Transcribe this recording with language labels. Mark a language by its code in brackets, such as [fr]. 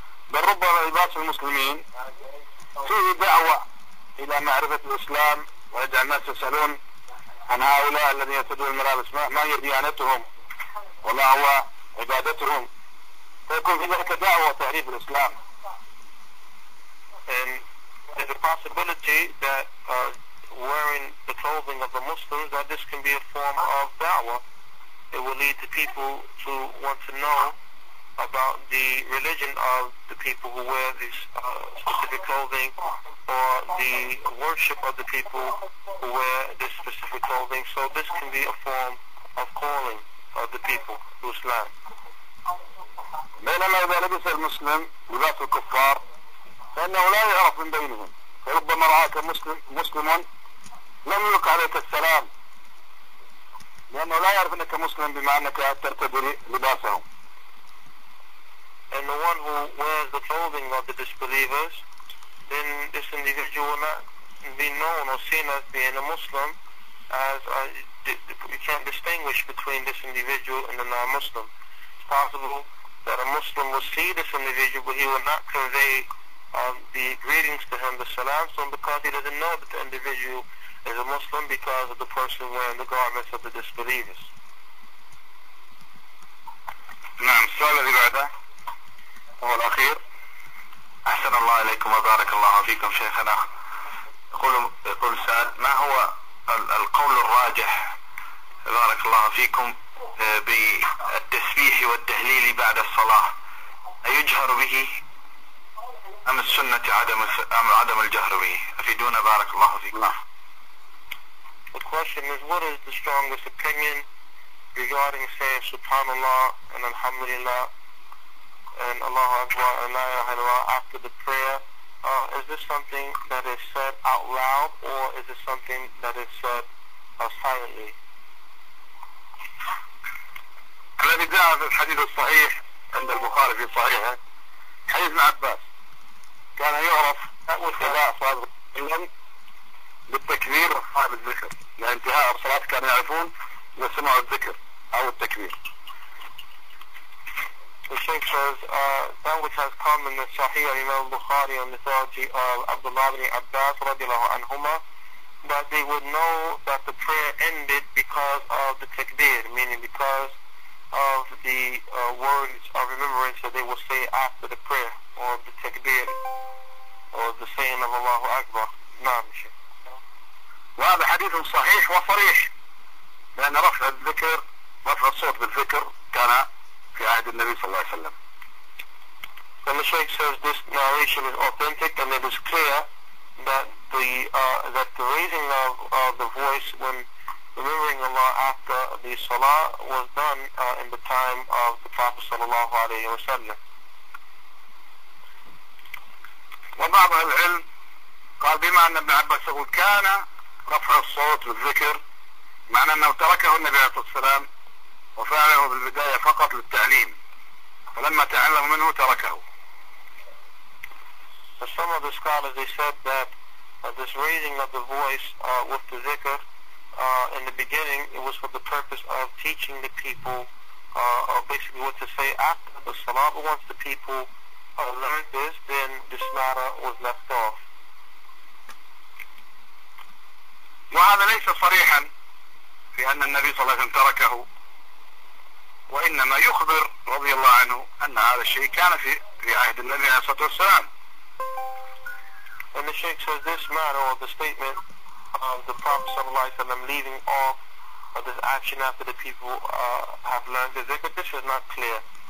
[ar] بل ربما لباس المسلمين فيه دعوة إلى معرفة الإسلام ويجعل الناس يسألون عن هؤلاء الذين يرتدون الملابس ما هي ديانتهم وما هو عبادتهم، فيكون في ذلك دعوة وتعريف الإسلام. [en] And there's a possibility that wearing the clothing of the Muslims, that this can be a form of da'wah. It will lead the people to want to know about the religion of the people who wear this specific clothing, or the worship of the people who wear this specific clothing. So this can be a form of calling of the people to Islam. [ar] بينما إذا لبس المسلم لباس الكفار فإنه لا يعرف من بينهم، فربما رآك مسلم لم يلق عليك السلام لأنه لا يعرف أنك مسلم بما أنك ترتدي لباسهم. [en] And the one who wears the clothing of the disbelievers, then this individual will not be known or seen as being a Muslim, as you can't distinguish between this individual and the non-Muslim. It's possible that a Muslim will see this individual, but he will not convey the greetings to him, the salam, so because he doesn't know that the individual is a Muslim because of the person wearing the garments of the disbelievers. [ar] نعم. السؤال الذي بعده هو الأخير. أحسن الله إليكم وبارك الله فيكم شيخنا. يقول السائل: ما هو القول الراجح بارك الله فيكم بالتسبيح والتهليل بعد الصلاة؟ أيجهر به أم السنة عدم الجهر به؟ أفيدونا بارك الله فيكم. [en] The question is, what is the strongest opinion regarding saying Subhanallah and Alhamdulillah and Allahu Akbar and La ilaha illallah after the prayer? Is this something that is said out loud, or is it something that is said silently? [ar] الذي جاء في الحديث الصحيح عند البخاري في صحيحه حديث ابن عباس كان يعرف اتباع صادق بالتكبير وصاحب الذكر، لانتهاء الصلاة كانوا يعرفون إذا سمعوا الذكر أو التكبير. [en] The Shaykh says that which has come in the Sahih of Imam Bukhari on the authority of Abdullah ibn Abbas radiallahu anhuma, that they would know that the prayer ended because of the takbir, meaning because of the words of remembrance that they will say after the prayer, or the takbir, or the saying of Allahu Akbar. [ar] نعم شيخ. وهذا حديث صحيح وصريح، لأن رفع الصوت بالذكر كان في عهد النبي صلى الله عليه وسلم. [en] And the Shaykh says this narration is authentic, and it is clear that the raising of the voice when remembering Allah after the Salah was done in the time of the Prophet sallallahu alayhi wa sallam. [ar] وبعض العلم قال بما أن ابن عباس يقول كان رفع الصوت بالذكر معنى أنه تركه النبي عليه الصلاة والسلام وفعله بالبداية فقط للتعليم، فلما تعلم منه تركه. [en] So some of the scholars, they said that this raising of the voice with the dhikr in the beginning, it was for the purpose of teaching the people basically what to say after the salah, but once the people learned this, then this matter was left off. [ar] وهذا ليس صريحا في أن النبي صلى الله عليه وسلم تركه، وإنما يخبر رضي الله عنه أن هذا الشيء كان في عهد النبي عليه الصلاة والسلام. [en] And the Shaykh says this matter, or the statement of the Prophet ﷺ leaving off this action after the people have learned the zikr, this is not clear.